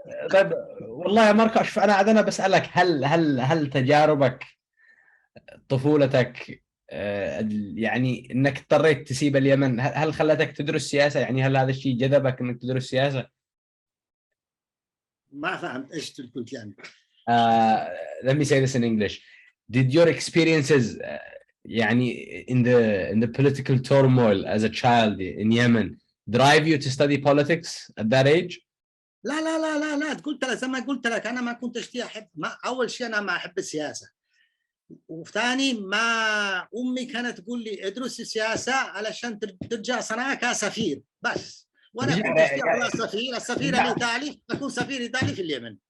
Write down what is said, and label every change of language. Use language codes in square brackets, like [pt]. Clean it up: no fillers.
[ar] طيب والله يا ماركو، انا بسألك، هل تجاربك طفولتك يعني انك اضطريت تسيب اليمن هل خلتك تدرس سياسة؟ يعني هل هذا الشيء جذبك انك تدرس سياسة؟ ما فهمت ايش قلت يعني. [en] Let me say this in English. Did your experiences يعني in the political turmoil as a child in Yemen drive you to study politics at that age? [ar] لا قلت لك زي ما قلت لك، انا ما كنت احب، اول شيء انا ما احب السياسه، وثاني ما امي كانت تقول لي ادرس السياسه علشان ترجع صنعاء كسفير بس، وانا كنت اشتغل السفير الايطالي، اكون سفير ايطالي في اليمن،